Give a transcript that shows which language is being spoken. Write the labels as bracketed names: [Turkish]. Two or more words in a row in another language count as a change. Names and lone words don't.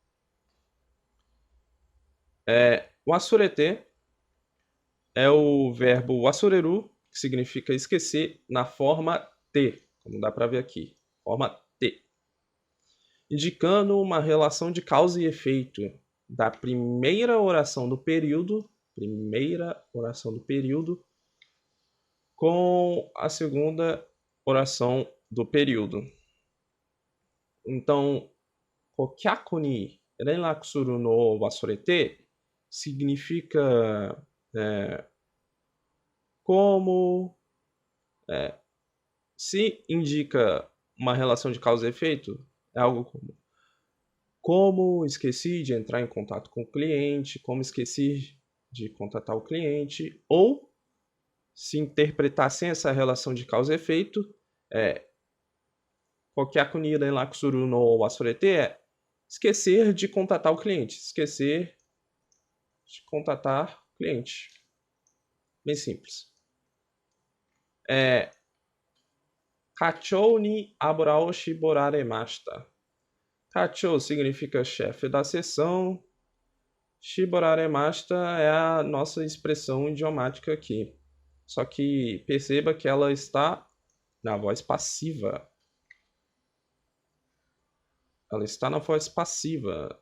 [Portuguese] O asurete é o verbo asureru, que significa esquecer, na forma T, como dá para ver aqui, forma T, indicando uma relação de causa e efeito da primeira oração do período com a segunda oração do período. Então, [Japanese] 顧客に連絡するの忘れて [Portuguese] significa como se indica uma relação de causa e efeito, é algo como esqueci de entrar em contato com o cliente, como esqueci de contatar o cliente, ou se interpretar sem essa relação de causa e efeito, [Japanese] 顧客に連絡するの忘れて [Portuguese] é esquecer de contatar o cliente, esquecer de contatar o cliente. Bem simples. [Japanese] 課長に油を絞られました. [Portuguese] Kachou significa chefe da seção. Shiboraremashita é a nossa expressão idiomática aqui. Só que perceba que ela está na voz passiva. Ela está na voz passiva.